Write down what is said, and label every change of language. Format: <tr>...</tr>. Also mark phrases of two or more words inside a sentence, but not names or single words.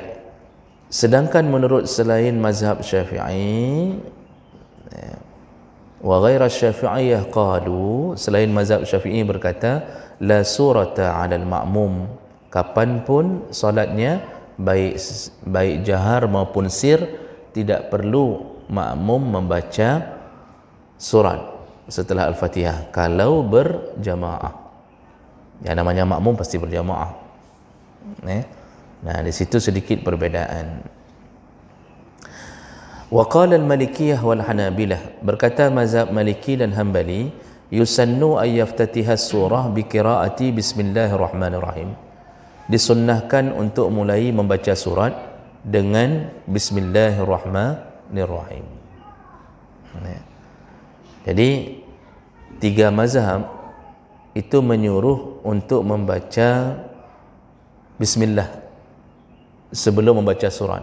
<id>Sedangkan menurut selain mazhab Syafi'i,</id> <ar>وغير الشافعية قالوا,</ar> <id>selain mazhab Syafi'i berkata,</id> <ar>لا سورة على المأموم,</ar> <id>kapanpun solatnya baik jahar maupun sir, tidak perlu makmum membaca surat setelah Al-Fatihah kalau berjamaah. Yang namanya makmum pasti berjamaah. Nah, di situ sedikit perbezaan.</id> <ar>وقال المالكية والحنابلة,</ar> <id>berkata mazhab Maliki dan Hambali,</id> <ar>يسن أن يفتتح السورة بقراءة بسم الله الرحمن الرحيم.</ar> <id>Disunnahkan untuk mulai membaca surat dengan bismillahirrahmanirrahim. Jadi tiga mazhab itu menyuruh untuk membaca bismillah sebelum membaca surat.</id>